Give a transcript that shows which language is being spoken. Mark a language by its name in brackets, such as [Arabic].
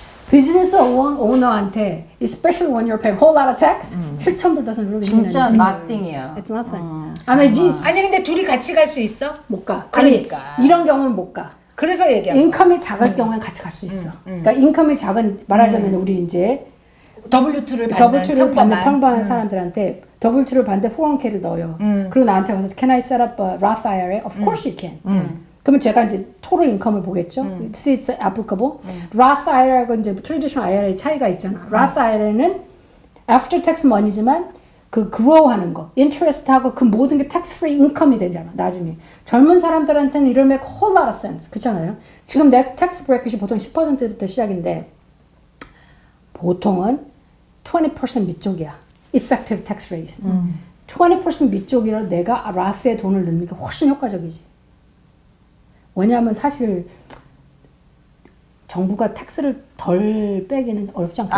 [Korean] 비즈니스 오너한테 [English] especially when you're paying a whole lot of tax 7,000불 doesn't really mean [Korean] 진짜 [English] anything. [Korean] nothing이야. [English] It's nothing. I mean, [Korean] 아니 근데 둘이 같이 갈 수 있어? 못 가. 그러니까. 아니, 이런 경우는 못 가. 그래서 얘기한 인컴이 작을 경우엔 같이 갈 수 있어. 그러니까 인컴이 작은 말하자면 우리 이제 W2를 받는 W2를 받는 평범한 사람들한테 W2를 받는데 401k를 넣어요. 그리고 나한테 와서 [English] Can I set up a Roth IRA? Of course you can. [Korean] 그러면 제가 이제 total 인컴을 보겠죠. [English] See it's applicable. [Korean] Roth IRA하고 이제 traditional IRA 차이가 있잖아. Roth IRA는 after tax money지만 그 grow하는 거, interest하고 그 모든 게 tax free 인컴이 되잖아. 나중에 젊은 사람들한테는 이럴 [English] make whole lot of sense. [Korean] 그렇잖아요. 지금 내 tax bracket이 보통 10%부터 시작인데 보통은 20% 밑쪽이야. effective tax rate. 20% 밑쪽이라 내가 Roth에 돈을 넣는 게 훨씬 효과적이지. 왜냐하면 사실 정부가 텍스를 덜 빼기는 어렵지 않겠어?